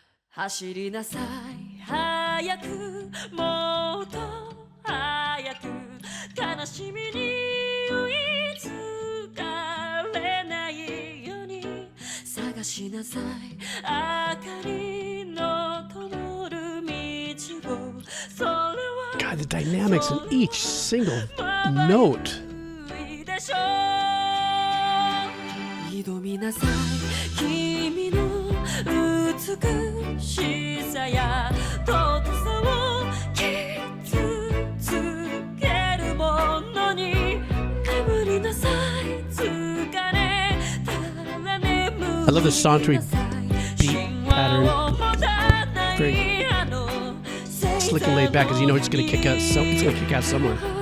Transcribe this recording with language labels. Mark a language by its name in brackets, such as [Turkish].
[Japanese] 走りなさい早くもっと早く悲しみに追いつかれないように探しなさい明かりの灯る道をそれは [English] God, the dynamics in each single note. [Japanese] 挑みなさい君の美しさや尊さを傷つけるものに眠りなさい疲れたら眠り [English] I love the sauntery beat pattern. Very slick and laid back, because you know it's going to kick out. It's going to kick out somewhere.